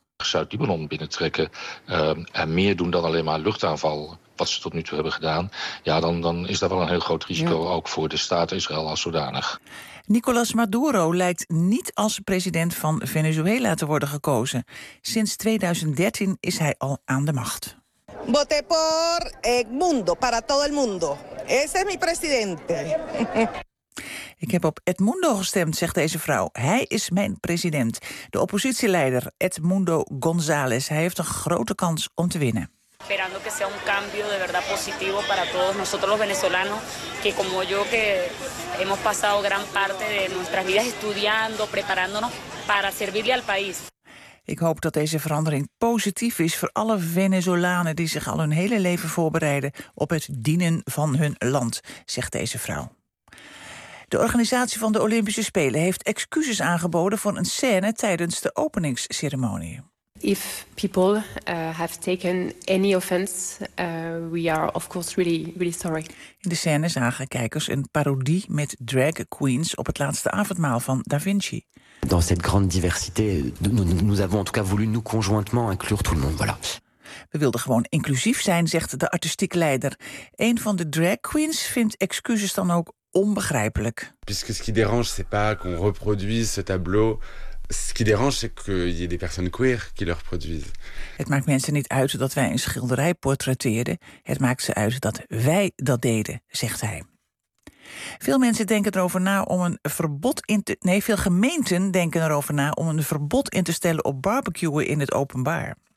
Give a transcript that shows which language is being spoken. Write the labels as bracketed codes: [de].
[nl] Zuid-Libanon binnentrekken en meer doen dan alleen maar luchtaanval, wat ze tot nu toe hebben gedaan, ja, dan is dat wel een heel groot risico, ja, ook voor de staat Israël als zodanig. Nicolas Maduro lijkt niet als president van Venezuela te worden gekozen. Sinds 2013 is hij al aan de macht. [es] Voté por Edmundo, para todo el mundo. Ese es mi presidente. [nl] Ik heb op Edmundo gestemd, zegt deze vrouw. Hij is mijn president. De oppositieleider Edmundo González. Hij heeft een grote kans om te winnen. [es] Esperando que sea un cambio de verdad positivo para todos nosotros los venezolanos, que como yo que hemos pasado gran parte de nuestras vidas estudiando, preparándonos para servirle al país. [nl] Ik hoop dat deze verandering positief is voor alle Venezolanen die zich al hun hele leven voorbereiden op het dienen van hun land, zegt deze vrouw. De organisatie van de Olympische Spelen heeft excuses aangeboden voor een scène tijdens de openingsceremonie. [en] If people have taken any offense, we are of course really, really sorry. [nl] In de scène zagen kijkers een parodie met drag queens op het laatste avondmaal van Da Vinci. [fr] Dans cette grande diversité, nous avons en tout cas voulu nous conjointement inclure tout le monde. Voilà. [nl] We wilden gewoon inclusief zijn, zegt de artistiek leider. Een van de drag queens vindt excuses dan ook onbegrijpelijk. [fr] Puisque ce qui dérange, c'est pas qu'on reproduise ce tableau. Ce qui dérange, c'est qu'il y ait des personnes queer qui le reproduisent. [nl] Het maakt mensen niet uit dat wij een schilderij portretteerden. Het maakt ze uit dat wij dat deden, zegt hij. Veel mensen denken erover na om een verbod in te... Nee, veel gemeenten denken erover na om een verbod in te stellen op barbecuen in het openbaar.